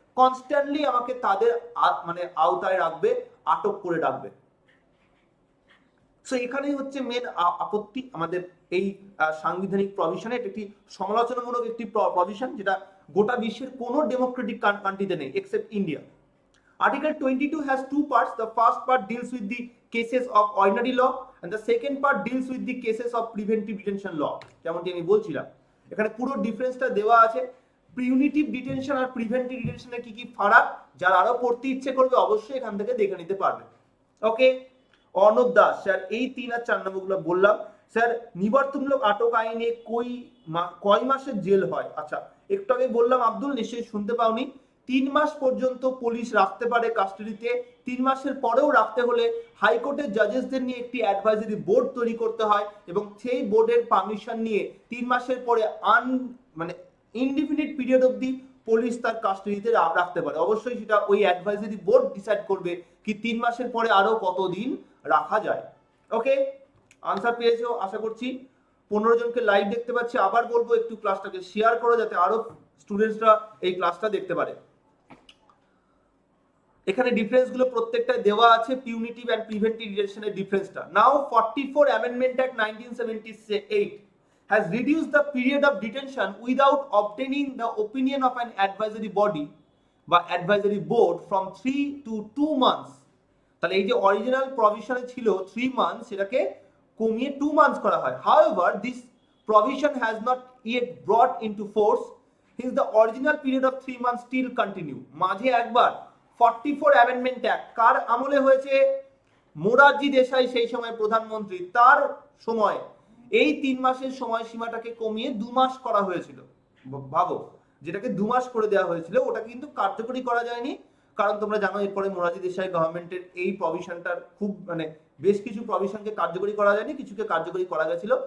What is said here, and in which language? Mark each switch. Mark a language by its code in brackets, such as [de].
[bn] Constantly আমাকে তাদের মানে আওতায় রাখবে, আটক করে রাখবে। সো এখানেই হচ্ছে মেন আপত্তি আমাদের এই সাংবিধানিক প্রভিশনে। এটা একটি সমালোচনামূলক একটি প্রভিশন, যেটা গোটা বিশ্বের কোনো ডেমোক্রেটিক কান্ট্রিতে নেই except India. [en] Article 22 has two parts. The first part deals with the cases of ordinary law and the second part deals with the cases of preventive detention law. [bn] যেমনটি আমি বলছিলাম, এখানে পুরো ডিফারেন্সটা দেওয়া আছে। পিউনিটিভ ডিটেনশন আর প্রিভেন্টিভ ডিটেনশনের কি কি ফারাক, যার আরো পড়তে ইচ্ছে করবে অবশ্যই এখান থেকে দেখে নিতে পারবে। ওকে, অর্ণব দাস স্যার, এই 3 আর 4 নম্বরগুলো বললাম। স্যার নিবর্তনমূলক আটক আইনে কয় মাসের জেল হয়? আচ্ছা, একটু আগে বললাম আব্দুল, নিশ্চয়ই শুনতে পাওনি। 3 মাস পর্যন্ত পুলিশ রাখতে পারে কাস্টাডিতে। 3 মাসের পরেও রাখতে হলে হাইকোর্টের জাজেসদের নিয়ে একটি অ্যাডভাইজারি বোর্ড তৈরি করতে হয় এবং সেই বোর্ডের পারমিশন নিয়ে 3 মাসের পরে মানে ইনডিফিনিট পিরিয়ড অবধি পুলিশ তার কাস্টাডিতে রাখতে পারে। অবশ্যই সেটা ওই অ্যাডভাইজারি বোর্ড ডিসাইড করবে কি 3 মাসের পরে আরো কতদিন রাখা যায়। ওকে, আনসার পেয়েছো আশা করছি। 15 জনকে লাইভ দেখতে পাচ্ছি। আবার বলবো একটু ক্লাসটাকে শেয়ার করো যাতে আরো স্টুডেন্টসরা এই ক্লাসটা দেখতে পারে। এখানে ডিফারেন্স গুলো প্রত্যেকটা দেওয়া আছে, পিউনিটিভ এন্ড প্রিভেন্টিভ ডিটেনশনের ডিফারেন্সটা। [en] Now 44 amendment act 1978 has reduced the period of detention without obtaining the opinion of an advisory body বা advisory board from 3 to 2 months। [bn] তাহলে এই যে অরিজিনাল প্রভিশনে ছিল 3 মান্থস, সেটাকে কমিয়ে 2 মান্থস করা হয়। [en] However, this provision has not yet brought into force, hence the original period of 3 months still continue। [bn] মাঝে একবার 44 অ্যামেন্ডমেন্ট অ্যাক্ট কার আমলে হয়েছে? মোরারজি দেশাই সেই সময় প্রধানমন্ত্রী, তার সময় এই 3 মাসের সময়সীমাটাকে কমিয়ে 2 মাস করা হয়েছিল। ভাবো, যেটাকে 2 মাস করে দেওয়া হয়েছিল ওটা কিন্তু কার্যকরী করা যায়নি, কারণ তোমরা জানো এরপরে মোরারজি দেশাই গভর্নমেন্টের এই প্রভিশনটার খুব মানে বেশ কিছু প্রভিশনকে কার্যকরী করা যায়নি, কিছুকে কার্যকরী করা গেছিল।